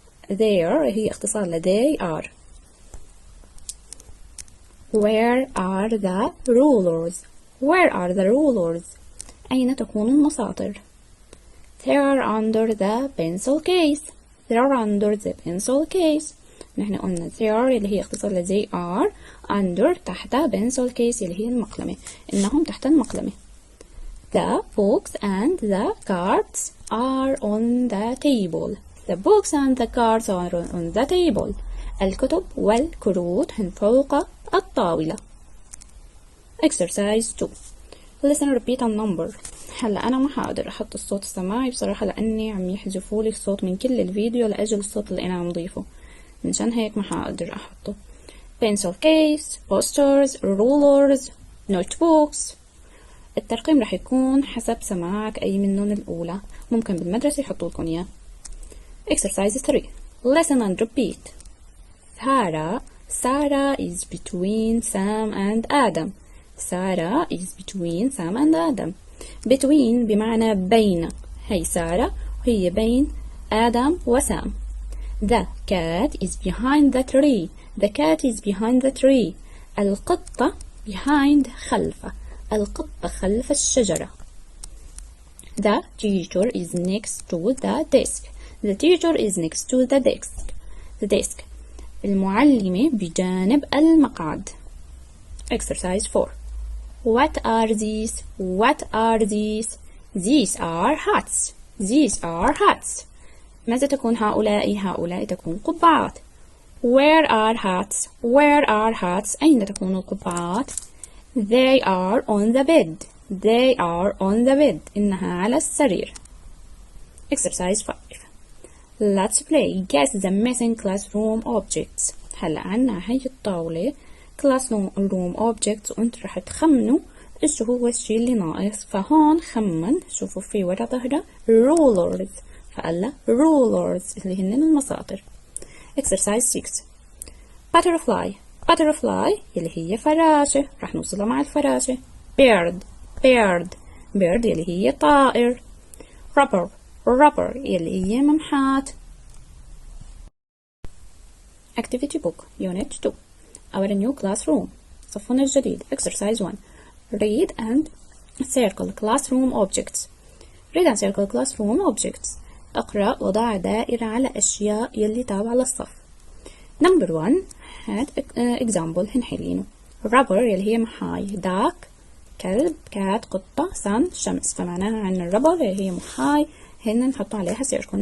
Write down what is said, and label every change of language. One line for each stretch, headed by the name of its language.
English: There
Arabic: هي اختصار ل
English: they are. Where are the rulers? Where are the rulers?
Arabic: أين تكون المساطر؟
English: They are under the pencil case. They are under the pencil case.
Arabic: نحن قلنا
English: they are
Arabic: اللي هي اختصار ل
English: they are under
Arabic: تحت
English: pencil case
Arabic: اللي هي المقلمة. إنهم تحت المقلمة.
English: The books and the cards are on the table. The books and the cards are on the table.
Arabic: الكتب والكروت هن فوق الطاولة.
English: Exercise 2. Listen, repeat and number.
Arabic: هلا أنا ما حقدر أحط الصوت السماعي بصراحة لأني عم يحذفوا لي الصوت من كل الفيديو لأجل الصوت اللي أنا عم ضيفه. منشان هيك ما حقدر أحطه.
English: Pencil case, posters, rulers, notebooks.
Arabic: الترقيم رح يكون حسب سماعك أي منهم الأولى. ممكن بالمدرسة يحطوا لكم إياه.
English: Exercise 3. Listen and repeat. Sarah is between Sam and Adam. Sarah is between Sam and Adam. Between
Arabic: بمعنى بين. هي سارة وهي بين آدم وسام.
English: The cat is behind the tree. The cat is behind the tree.
Arabic: القطة behind خلفه. القطة خلف الشجرة.
English: The teacher is next to the desk. The teacher is next to the desk. The desk.
Arabic: المعلمة بجانب المقعد.
English: Exercise 4. What are these? What are these? These are hats. These are hats.
Arabic: ماذا تكون هؤلاء؟ هؤلاء تكون قبعات.
English: Where are hats? Where are hats?
Arabic: أين تكون القبعات؟
English: They are on the bed. They are on the bed.
Arabic: إنها على السرير.
English: Exercise 5. Let's play guess the missing classroom objects.
Arabic: هلا عنا هي الطاولة
English: classroom objects
Arabic: وانت رح تخمنوا ايش هو الشيء اللي ناقص. فهون خمن. شوفوا في ورا ظهره rulers. فقال rulers اللي هن المساطر.
English: Exercise 6. Butterfly.
Arabic: Butterfly اللي هي فراشة. رح نوصلها مع الفراشة. Bird. اللي هي طائر. Rubber اللي هي ممحات.
English: Activity book Unit 2. Our new classroom.
Arabic: صفنا الجديد.
English: Exercise 1. Read and circle classroom objects. Read and circle classroom objects.
Arabic: اقرأ وضع دائرة على أشياء يلي تابعة للصف.
English: Number 1.
Arabic: هاد example هنحلينه. Rubber اللي هي محاي. Duck كلب. Cat قطة. Sun شمس. فمعناها عنا الربر اللي هي محاي هن نحط عليها سيركل.